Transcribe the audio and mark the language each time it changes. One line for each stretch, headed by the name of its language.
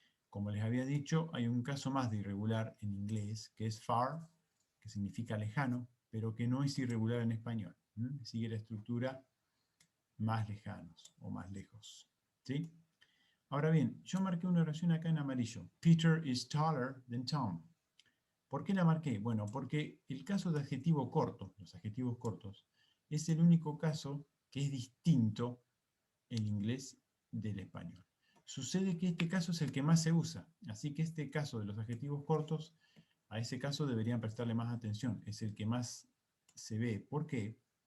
Spanish: Como les había dicho, hay un caso más de irregular en inglés, que es far, que significa lejano, pero que no es irregular en español. Sigue la estructura más lejanos o más lejos. ¿Sí? Ahora bien, yo marqué una oración acá en amarillo.
English: Peter is taller than Tom.
Spanish: ¿Por qué la marqué? Bueno, porque el caso de adjetivo corto, los adjetivos cortos, es el único caso que es distinto en inglés del español. Sucede que este caso es el que más se usa, así que este caso de los adjetivos cortos, a ese caso deberían prestarle más atención, es el que más se ve. ¿Por qué?